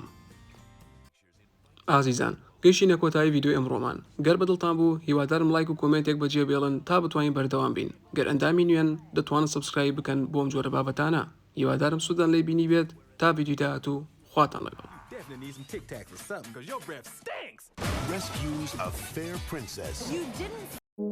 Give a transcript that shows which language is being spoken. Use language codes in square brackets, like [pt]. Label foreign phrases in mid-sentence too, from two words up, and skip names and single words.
[ckb] ئازیزان گەیشتینە کۆتایی ڤیدیۆ ئەمڕۆمان گەر بەدڵتان بوو هیوادارم لایک و کۆمنتێک بەجێ بێڵن تا بتوانین بەردەوام بین گەر ئەندامی نوێن دەتوانن سبسکرایب بکەن بۆم جۆرە بابەتانە هیوادارم سوودان لێ بینی بێت تا ڤیدیۆ داهاتوو خواتان لەگەڵ. [en] Definitely need some Tic Tacs or something, because your breath stinks. Rescues a fair princess. You didn't